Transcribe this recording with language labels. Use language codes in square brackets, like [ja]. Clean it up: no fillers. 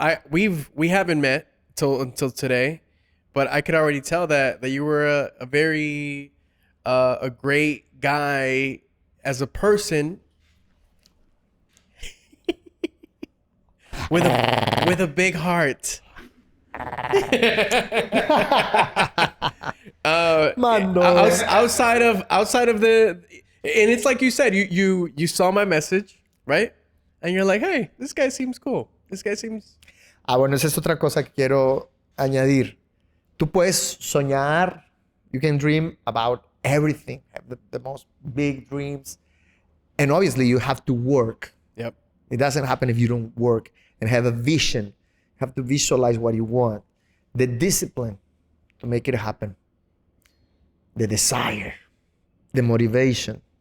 [en] We haven't met until today, but I could already tell that you were a very a great guy as a person with a big heart. Mando. Outside of the, and it's like you said, you saw my message, right? And you're like, hey, this guy seems cool. This guy seems. [es] Bueno, esa es otra cosa que quiero añadir. Tú puedes soñar. [en] You can dream about everything. Have the most big dreams. And obviously you have to work. Yep. It doesn't happen if you don't work and have a vision. You have to visualize what you want. The discipline to make it happen. The desire. The motivation.